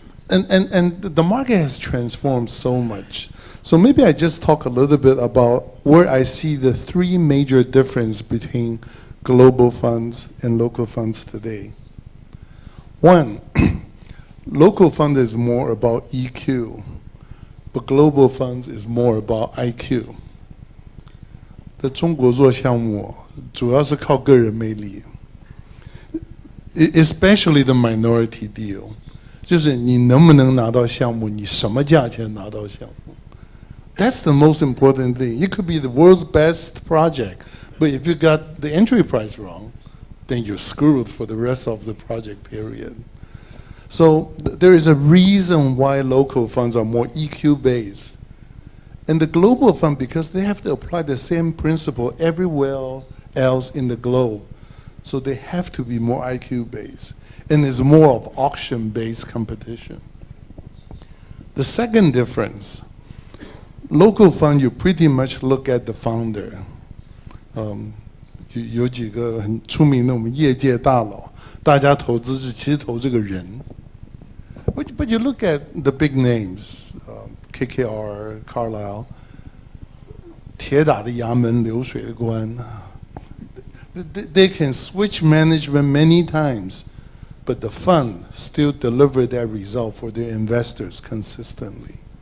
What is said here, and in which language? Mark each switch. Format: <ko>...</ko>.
<en>And the market has transformed so much. So maybe I just talk a little bit about where I see the three major differences between global funds and local funds today. One, local fund is more about EQ, but global funds is more about IQ.</en> <zh>在中国做项目主要是靠个人魅力 ，</zh> <en>especially the minority deal，</en> <zh>就是你能不能拿到项目，你什么价钱拿到项目。</zh> <en>That's the most important thing. It could be the world's best project, but if you got the entry price wrong, then you're screwed for the rest of the project period. So there is a reason why local funds are more EQ based. And the global fund, because they have to apply the same principle everywhere else in the globe, so they have to be more IQ-based. And it's more of auction-based competition. The second difference, local fund, you pretty much look at the founder.</en> <zh>有几个很出名的我们业界大佬，大家投资是其实投这个人。</zh> <en>But you look at the big names, KKR, Carlyle,</en> <zh>铁打的衙门，流水的官。</zh> <en>They can switch management many times, but the fund still deliver that result for their investors consistently.</en>